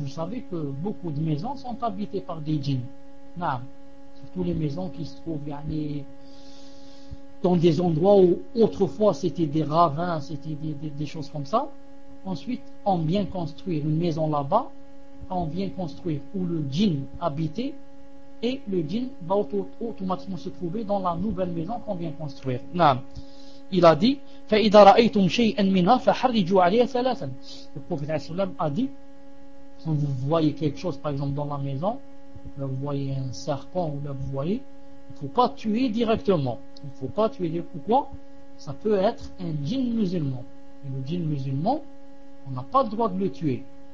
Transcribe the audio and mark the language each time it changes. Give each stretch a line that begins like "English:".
French: Vous savez que beaucoup de maisons sont habitées par des djinns, surtout les maisons qui se trouvent يعني dans des endroits où autrefois c'était des ravins, c'était des choses comme ça. Ensuite, on vient construire une maison là-bas, on vient construire où le djinn habitait, et le djinn va automatiquement se trouver dans la nouvelle maison qu'on vient construire. Il a dit,
Arabic: فَإِذَا رَأَيْتُمْ شَيْءٍ مِنْهَا فَحَرِّجُوا عَلَيْهَا ثَلَاثًا.
French: Le prophète a dit, quand vous voyez quelque chose, par exemple dans la maison, là vous voyez un serpent, ou là vous voyez, il ne faut pas tuer directement. Il ne faut pas tuer. Pourquoi? Ça peut être un djinn musulman. Et le djinn musulman, on n'a pas le droit de le tuer.